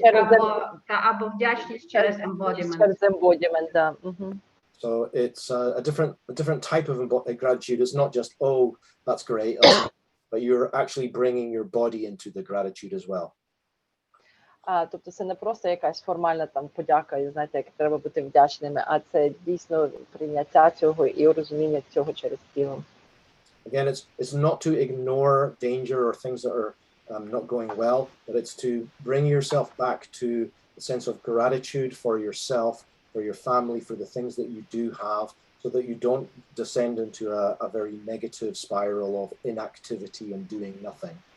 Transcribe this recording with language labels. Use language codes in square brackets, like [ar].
[uk] вдячність або вдячність через embodiment. Через embodiment, да. [en] So it's a different type of gratitude. It's not just, oh, that's great, but you're actually bringing your body into the gratitude as well. [uk] Тобто це не просто якась формальна там подяка, і знаєте, як треба бути вдячними, а це дійсно прийняття цього і розуміння цього через тіло. [en] Again, it's not to ignore danger or things that are not going well, but it's to bring yourself back to a sense of gratitude for yourself, for your family, for the things that you do have, so that you don't descend into a very negative spiral of inactivity and doing nothing.